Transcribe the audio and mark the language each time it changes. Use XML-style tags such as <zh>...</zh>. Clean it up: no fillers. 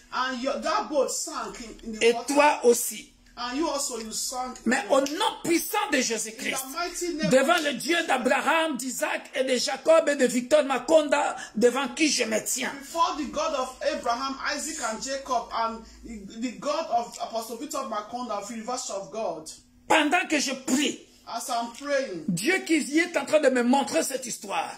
<en>And that boat sank in the</en> <fr>et</fr> <en>water.</en> <fr>Et toi aussi.</fr> <en>And you also, you sank.</en> <fr>Mais au nom puissant de Jésus-Christ, devant le Dieu d'Abraham, d'Isaac et de Jacob et de Victor Makonda, devant qui je me tiens.</fr> <en>Before the God of Abraham, Isaac and Jacob and the God of Apostle Victor Makonda, University of God.</en> <fr>Pendant que je prie,</fr> <en>As I'm praying,</en> <fr>Dieu qui est en train de me montrer cette histoire.</fr>